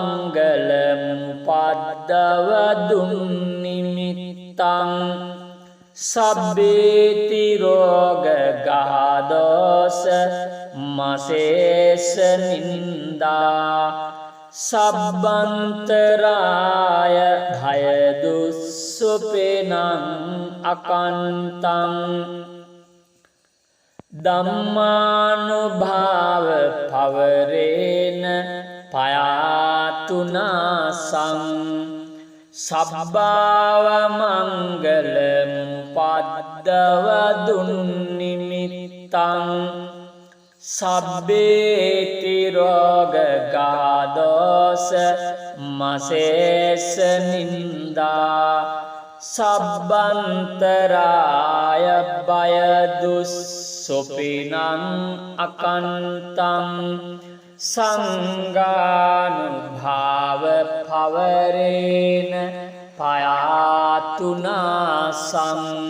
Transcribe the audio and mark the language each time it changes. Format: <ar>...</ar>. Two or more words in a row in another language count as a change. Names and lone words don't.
<pi>මංගල මුපද්දව දුන්නිමිත්තං සබ්බේති රෝග ගාදෝස මසේස නින්දා සබ්බන්තරාය භය දුස්සුපෙනං අකන්තං ධම්මානුභාව පවරේන පයාතුනාසං සබ්බාව මංගලම් පද්දව දුන්නිමිත්තං සබ්බේති රෝග ගාදෝස මසේස නින්දා සබ්බන්තරාය බය දුස්සුපිනං අකන්තං සංඝානුභාව පවරේන පයාතුනාසං</pi>